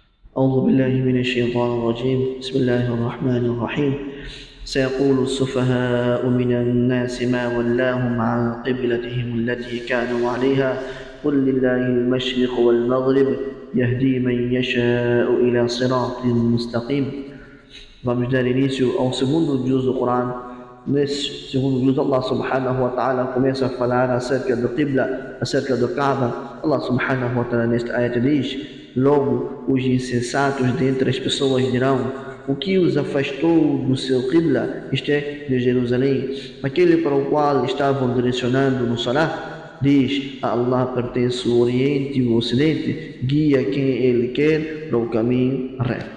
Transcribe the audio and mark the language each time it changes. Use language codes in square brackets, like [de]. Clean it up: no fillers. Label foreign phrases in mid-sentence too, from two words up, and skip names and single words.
[ar] أعوذ بالله من الشيطان الرجيم بسم الله الرحمن الرحيم سيقول السفهاء من الناس ما ولاهم عن قبلتهم التي كانوا عليها قل لله المشرق والمغرب يهدي من يشاء إلى صراط مستقيم. [pt] Vamos dar início ao segundo juz do Corão. Nesse segundo juz, [ar] الله سبحانه وتعالى [pt] começa a falar acerca do Qibla, acerca do Kaaba. [ar] الله سبحانه وتعالى [pt] neste ayat diz: logo os insensatos dentre as pessoas dirão: o que os afastou do seu Qibla, isto é, de Jerusalém, aquele para o qual estavam direcionando no Salah? Diz: a Allah pertence o Oriente e o Ocidente, guia quem Ele quer para o caminho reto.